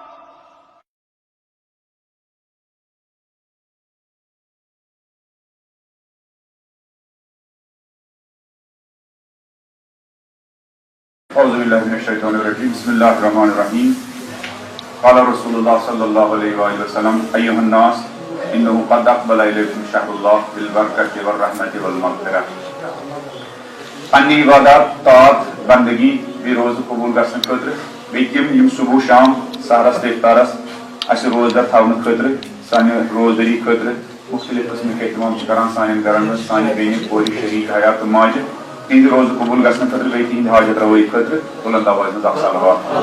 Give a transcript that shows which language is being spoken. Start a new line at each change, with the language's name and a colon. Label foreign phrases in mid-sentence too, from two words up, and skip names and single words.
Arabic: أعوذ بالله من الشيطان الرجيم بسم الله الرحمن الرحيم قال رسول الله صلى الله عليه وآله وسلم أيها الناس إنه قد أقبل إليكم شهر الله بالبركة والرحمة والمغفرة.
Kashmiri: پننہِ عبادات طاعت بندگی بیٚیہِ روزٕ قبوٗل گژھنہٕ خٲطرٕ بیٚیہِ تِم یِم صبح شام سحرس تہٕ اِفطارس اَسہِ روزدار تھاونہٕ خٲطرٕ سانہِ روزدٲری خٲطرٕ مختلف قٕسمٕکۍ احتمام چھِ کران سانٮ۪ن گرن منٛز سانہِ بیٚنہِ کورِ شریٖک حیا تہٕ ماجہِ تِہنٛدِ روزٕ قبوٗل گژھنہٕ خٲطرٕ بیٚیہِ تِہنٛدِ حاجت رَوٲیی خٲطرٕ بُلند آوازِ منٛز اکھ صلوات.